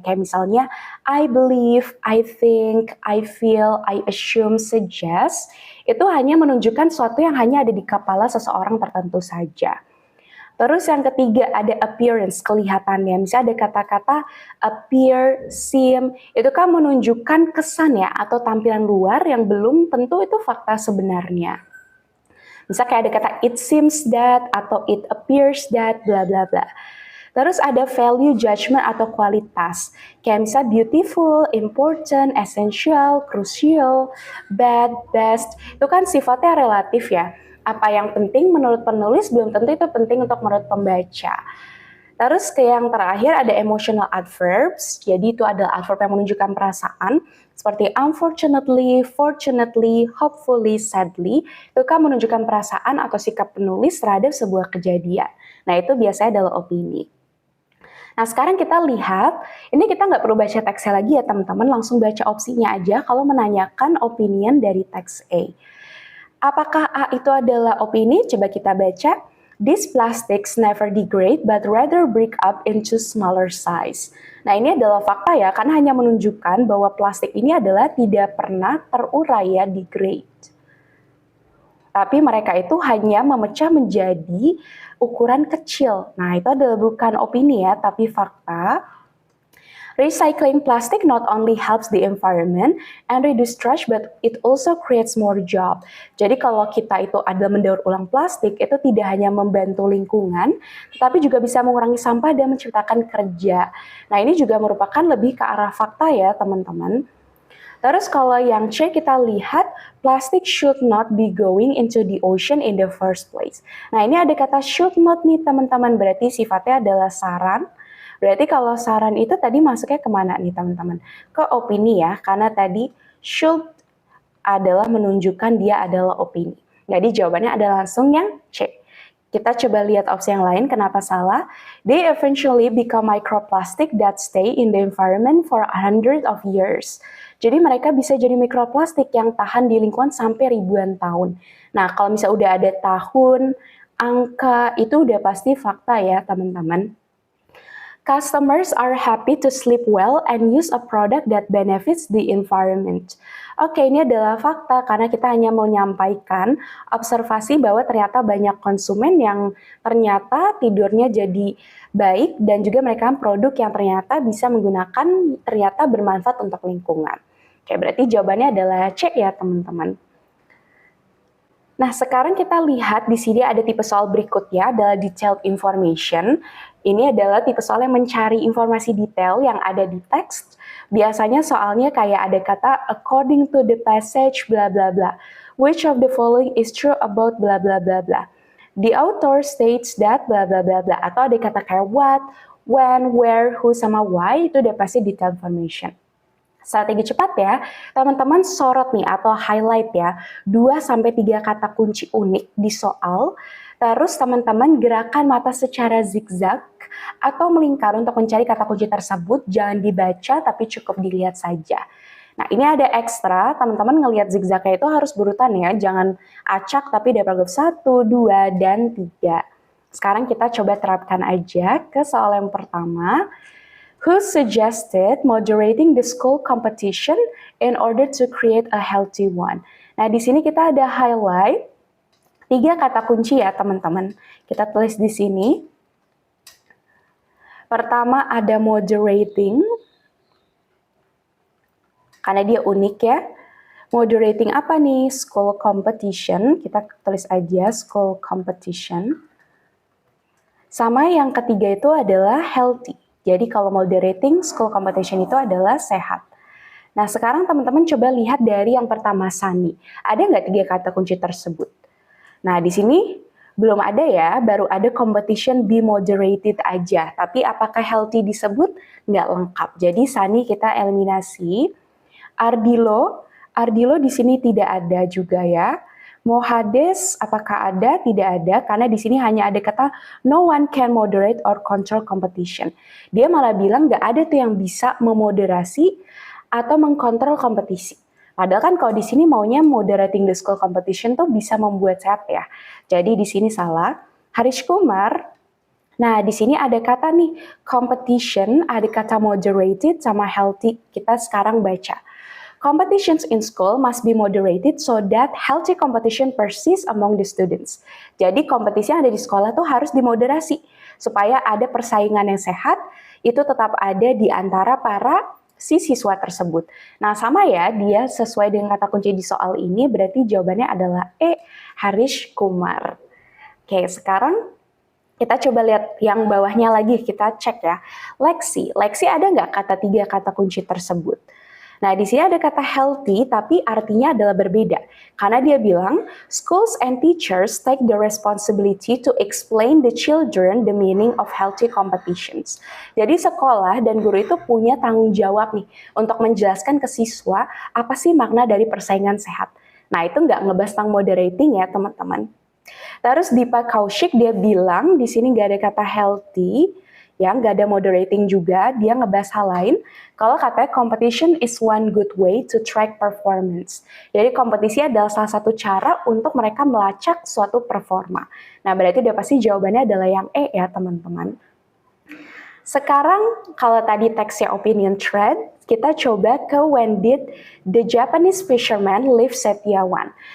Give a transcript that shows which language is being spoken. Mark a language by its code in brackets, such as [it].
[id] Kayak misalnya, [en] I believe, I think, I feel, I assume, suggest. [id] Itu hanya menunjukkan sesuatu yang hanya ada di kepala seseorang tertentu saja. Terus yang ketiga ada appearance, kelihatannya. Misalnya ada kata-kata appear, seem, itu kan menunjukkan kesan ya, atau tampilan luar yang belum tentu itu fakta sebenarnya. Misalnya kayak ada kata [en] it seems that, [id] atau [en] it appears that, [id] bla bla bla. Terus ada [en] value, judgment, [id] atau kualitas. Kayak misalnya [en] beautiful, important, essential, crucial, bad, best. [id] Itu kan sifatnya relatif ya. Apa yang penting menurut penulis belum tentu itu penting untuk menurut pembaca. Terus ke yang terakhir ada emotional adverbs. Jadi itu adalah adverb yang menunjukkan perasaan. Seperti [en] unfortunately, fortunately, hopefully, sadly. [id] Itu kan menunjukkan perasaan atau sikap penulis terhadap sebuah kejadian. Nah itu biasanya adalah opini. Nah sekarang kita lihat, ini kita nggak perlu baca teksnya lagi ya teman-teman, langsung baca opsinya aja kalau menanyakan opinion dari teks A. Apakah A itu adalah opini? Coba kita baca. [en] These plastics never degrade but rather break up into smaller size. [id] Nah ini adalah fakta ya, karena hanya menunjukkan bahwa plastik ini adalah tidak pernah terurai ya, degrade. Tapi mereka itu hanya memecah menjadi ukuran kecil. Nah, itu adalah bukan opini ya, tapi fakta. [en] Recycling plastic not only helps the environment and reduce trash, but it also creates more job. [id] Jadi kalau kita itu adalah mendaur ulang plastik, itu tidak hanya membantu lingkungan, tapi juga bisa mengurangi sampah dan menciptakan kerja. Nah, ini juga merupakan lebih ke arah fakta ya, teman-teman. Terus kalau yang C kita lihat, [en] plastic should not be going into the ocean in the first place. [id] Nah ini ada kata should not nih teman-teman, berarti sifatnya adalah saran. Berarti kalau saran itu tadi masuknya kemana nih teman-teman? Ke opini ya, karena tadi should adalah menunjukkan dia adalah opini. Jadi jawabannya adalah langsung yang C. Kita coba lihat opsi yang lain, kenapa salah? [en] They eventually become microplastic that stay in the environment for hundreds of years. [id] Jadi mereka bisa jadi mikroplastik yang tahan di lingkungan sampai ribuan tahun. Nah, kalau misalnya udah ada tahun, angka, itu udah pasti fakta ya, teman-teman. [en] Customers are happy to sleep well and use a product that benefits the environment. [id] Oke, ini adalah fakta karena kita hanya mau menyampaikan observasi bahwa ternyata banyak konsumen yang ternyata tidurnya jadi baik dan juga mereka produk yang ternyata bisa menggunakan, ternyata bermanfaat untuk lingkungan. Oke, berarti jawabannya adalah C ya teman-teman. Nah, sekarang kita lihat di sini ada tipe soal berikutnya adalah detailed information. Ini adalah tipe soal yang mencari informasi detail yang ada di teks. Biasanya soalnya kayak ada kata [en] according to the passage bla bla bla. Which of the following is true about bla bla bla bla. The author states that bla bla bla bla. [id] Atau ada kata kayak [en] what, when, where, who, [id] sama [en] why, [id] itu udah pasti [en] detailed information. [id] Strategi cepat ya, teman-teman sorot nih atau highlight ya 2-3 kata kunci unik di soal. Terus teman-teman gerakan mata secara zigzag atau melingkar untuk mencari kata kunci tersebut. Jangan dibaca tapi cukup dilihat saja. Nah ini ada ekstra, teman-teman ngelihat zigzagnya itu harus berurutan ya. Jangan acak tapi dari paragraf 1, 2, dan 3. Sekarang kita coba terapkan aja ke soal yang pertama. [en] who suggested moderating the school competition in order to create a healthy one. [id] Nah, di sini kita ada highlight 3 kata kunci ya, teman-teman. Kita tulis di sini. Pertama ada moderating, karena dia unik ya. Moderating apa nih? [en] School competition, [id] kita tulis aja [en] school competition. [id] Sama yang ketiga itu adalah healthy. Jadi kalau moderating school competition itu adalah sehat. Nah sekarang teman-teman coba lihat dari yang pertama Sunny. Ada nggak 3 kata kunci tersebut? Nah di sini belum ada ya, baru ada [en] competition be moderated [id] aja. Tapi apakah healthy disebut? Nggak lengkap. Jadi Sunny kita eliminasi. Ardilo di sini tidak ada juga ya. Mohades apakah ada? Tidak ada, karena di sini hanya ada kata [en] no one can moderate or control competition. [id] Dia malah bilang nggak ada tuh yang bisa memoderasi atau mengkontrol kompetisi. Padahal kan kalau di sini maunya [en] moderating the school competition [id] tuh bisa membuat sehat ya. Jadi di sini salah. Harish Kumar. Nah, di sini ada kata nih competition, ada kata moderated sama healthy. Kita sekarang baca. [en] Competitions in school must be moderated so that healthy competition persists among the students. [id] Jadi kompetisi yang ada di sekolah tuh harus dimoderasi supaya ada persaingan yang sehat, itu tetap ada di antara para siswa tersebut. Nah sama ya, dia sesuai dengan kata kunci di soal ini, berarti jawabannya adalah E, Harish Kumar. Oke, sekarang kita coba lihat yang bawahnya lagi, kita cek ya. Lexi ada nggak 3 kata kunci tersebut? Nah, di sini ada kata healthy, tapi artinya adalah berbeda. Karena dia bilang, [en] schools and teachers take the responsibility to explain the children the meaning of healthy competitions. [id] Jadi sekolah dan guru itu punya tanggung jawab nih, untuk menjelaskan ke siswa apa sih makna dari persaingan sehat. Nah, itu nggak ngebahas tentang moderating ya, teman-teman. Terus Dipa Kaushik dia bilang, di sini nggak ada kata healthy, ya nggak ada moderating juga, dia ngebahas hal lain. Kalau katanya [en] competition is one good way to track performance. [id] Jadi kompetisi adalah salah satu cara untuk mereka melacak suatu performa. Nah berarti udah pasti jawabannya adalah yang E ya teman-teman. Sekarang kalau tadi teksnya opinion thread, kita coba ke [en] when did the Japanese fisherman leave [id] Setiawan.